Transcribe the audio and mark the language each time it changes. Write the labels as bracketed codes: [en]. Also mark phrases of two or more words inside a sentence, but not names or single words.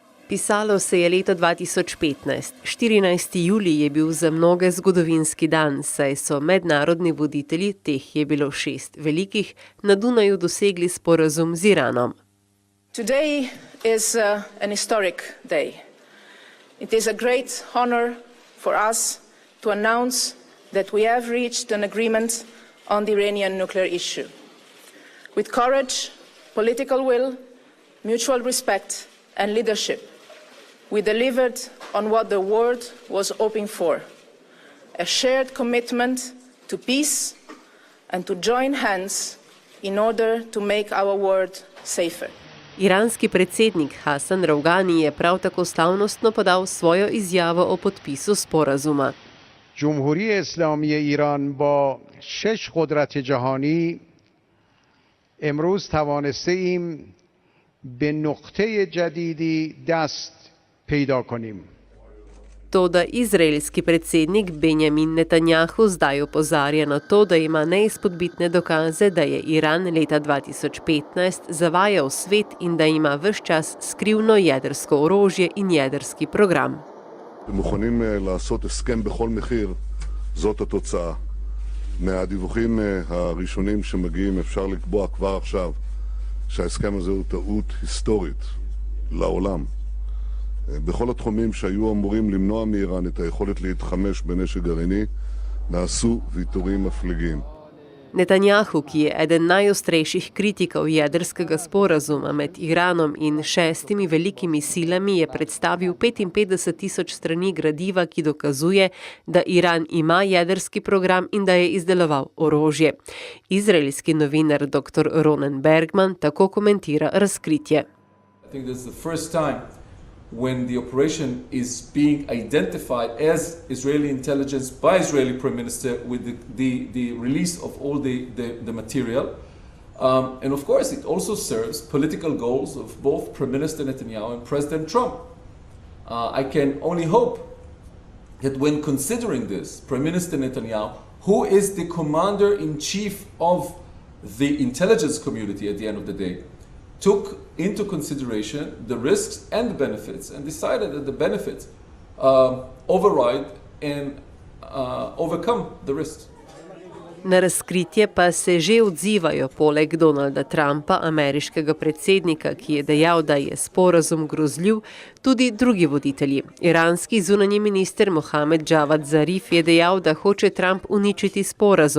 [sl] Pisalo se je leto 2015. 14. julij je bil za mnoge zgodovinski dan, saj so mednarodni voditelji, teh je bilo 6 velikih, na Dunaju dosegli sporazum z Iranom. [en] Today is an historic day. It is a great honor for us to announce that we have reached an agreement on the Iranian nuclear issue. With courage, political will, mutual respect and leadership, we delivered on what the world was hoping for, a shared commitment to peace and to join hands in order to make our world safer. [sl] Iranski predsednik Hasan Rouhani je prav tako slavnostno podal svojo izjavo o podpisu sporazuma. [fa] جمهوری اسلامی ایران با 6 قدرت جهانی امروز توانسته ایم به نقطه جدیدی دست پیدا کنیم. [sl] Toda izraelski predsednik Benjamin Netanjahu zdaj opozarja na to, da ima neizpodbitne dokaze, da je Iran leta 2015 zavajal svet in da ima ves čas skrivno jedrsko orožje in jedrski program. [he] מוכנים לעשות הסכם בכל מחיר, זאת התוצאה. מהדיווחים הראשונים שמגיעים אפשר לקבוע כבר עכשיו שההסכם הזה הוא טעות היסטורית לעולם. בכל התחומים שהיו אמורים למנוע מאיראן את היכולת להתחמש בנשק גרעיני, נעשו ויתורים מפליגים. [sl] Netanjahu, ki je eden najostrejših kritikov jedrskega sporazuma med Iranom in 6 velikimi silami, je predstavil 55.000 strani gradiva, ki dokazuje, da Iran ima jedrski program in da je izdeloval orožje. Izraelski novinar dr. Ronen Bergman tako komentira razkritje. [en] When the operation is being identified as Israeli intelligence by Israeli Prime Minister with the release of all the material. And of course it also serves political goals of both Prime Minister Netanyahu and President Trump. I can only hope that when considering this, Prime Minister Netanyahu, who is the commander-in-chief of the intelligence community at the end of the day, took into consideration the risks and the benefits and decided that the benefits override and overcome the risks. [sl] Na razkritje pa se že odzivajo poleg Donalda Trumpa, ameriškega predsednika, ki je dejal, da je sporazum grozljiv, tudi drugi voditelji. Iranski zunanji minister Mohamed Javad Zarif je dejal, da hoče Trump uničiti sporazum.